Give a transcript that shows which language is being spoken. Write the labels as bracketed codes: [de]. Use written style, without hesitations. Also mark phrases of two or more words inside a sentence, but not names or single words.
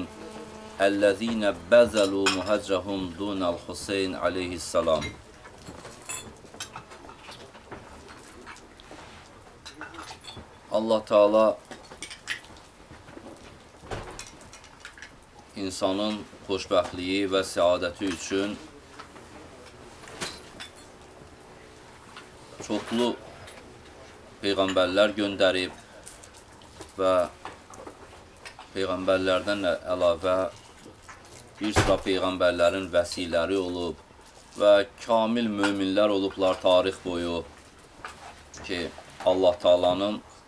[ar] اَلَّذ۪ينَ بَذَلُوا مُهَجَّهُمْ دُونَ الْحُسَيْنِ aleyhisselam. [az] Allah Teala insanın xoşbəxtliyi və səadəti üçün çoxlu peyğəmbərlər göndərib və peyğəmbərlərdən əlavə bir sıra peyğəmbərlərin vəsiləri olub və kamil möminlər olublar tarix boyu ki, Allah Taala'nın